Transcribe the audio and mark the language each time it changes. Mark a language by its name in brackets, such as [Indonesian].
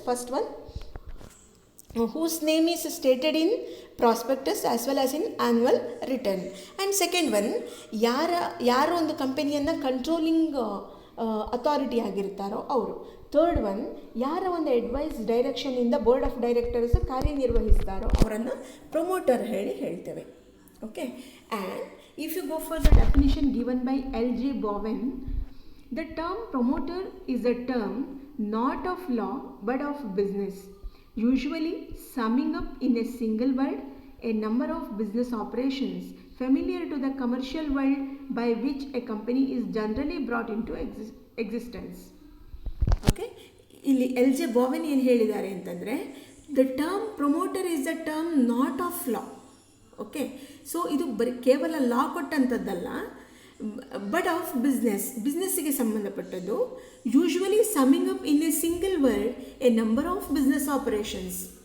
[English] First one, whose name is stated in prospectus as well as in annual return. And second one, [Kannada] ಯಾರು ಒಂದು ಕಂಪನಿಯನ್ನು controlling authority ಆಗಿರ್ತಾರೋ ಅವರು. [English] third one, [Kannada] ಯಾರ ಒಂದು advice ಡೈರೆಕ್ಷನಿಂದ board of directors ಕಾರ್ಯನಿರ್ವಹಿಸ್ತಾರೋ ಅವರನ್ನು promoter ಹೇಳಿ ಹೇಳ್ತೇವೆ. [English] Okay, and if you go for the definition given by L.J. Bowen, the term promoter is a term not of law but of business usually summing up in a single word a number of business operations familiar to the commercial world by which a company is generally brought into existence. Okay, [Kannada] ಇಲ್ಲಿ L J Bowen ಏನು ಹೇಳಿದ್ದಾರೆ ಅಂತಂದರೆ, [English] The term promoter is the term not of law. [Kannada] Okay, so ಇದು ಕೇವಲ ಲಾ ಕೊಟ್ಟಂಥದ್ದಲ್ಲ, but of ಬಿಸ್ನೆಸ್ಸಿಗೆ ಸಂಬಂಧಪಟ್ಟದ್ದು. [English] Usually summing up in a single word a number of business operations.